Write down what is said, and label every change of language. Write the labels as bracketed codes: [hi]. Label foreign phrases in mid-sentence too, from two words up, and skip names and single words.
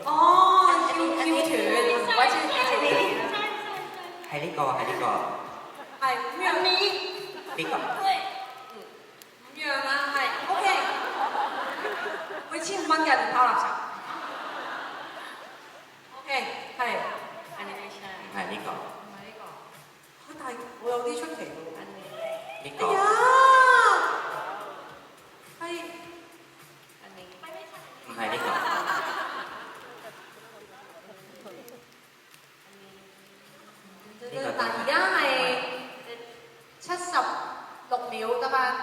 [yue] 哦，腰斷，或者係呢個。係5樣。呢個。 5樣啦，係 OK。會15蚊嘅，唔拋垃圾。OK，係。 [th] อันนี้ไม่ใช่ [yue] 唔係呢個。唔係呢個。嚇，但係我有啲出奇喎。 [th] อันนี้ [yue] 呢哎個。呀，係。 [th] อันนี้ [yue] 唔係呢個。嗱，而家係76秒得返。